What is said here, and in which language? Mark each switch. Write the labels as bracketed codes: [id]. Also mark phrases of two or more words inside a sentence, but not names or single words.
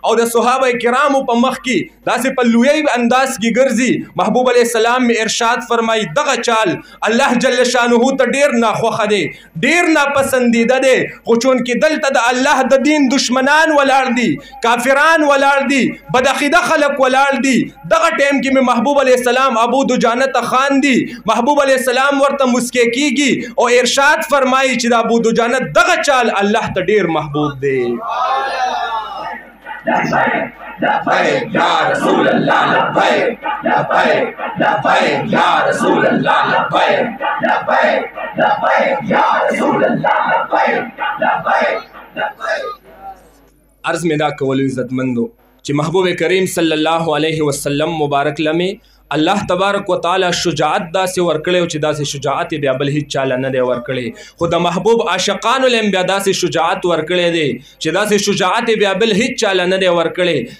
[ps] او د صحابه کرامو په مخ کې داسې په لوی انداز کې ګرځي محبوب [ar] علیہ السلام [ps] می ارشاد فرمایي دغه چال الله [ar] جل شانه [ps] ته ډیر ناخوخه دی ډیر ناپسندیده دی خو چون کې دلته د الله د دین دشمنان ولاړ دي کافران ولاړ دي بدعقیده خلق ولاړ دي دغه ټیم کې محبوب [ar] علیہ السلام [ps] ابو دجانه ته خاندي محبوب [ar] علیہ السلام [ps] ورته مسکی کیږي او ارشاد فرمایي چې د ابو دجانه دغه چال الله ته ډیر محبوب دی [ar] لبیک یا رسول اللہ لبیک لبیک لبیک یا رسول اللہ لبیک لبیک لبیک یا رسول اللہ لبیک لبیک لبیک [ps] عرض میں دا کولو عزتمندو چې محبوب کریم [ar] صلی الله علیه وسلم [ps] مبارک لمه [ar] الله تبارک وتعالى [ps] شجاعت داسې ورکړی او چې داسې شجاعت بیا بل هیڅ چاله نه دی ورکړی خو د محبوب عاشقانو لم بیا داسې شجاعت ورکړی دی چې داسې شجاعت بیا بل هیڅ چاله نه دی ورکړی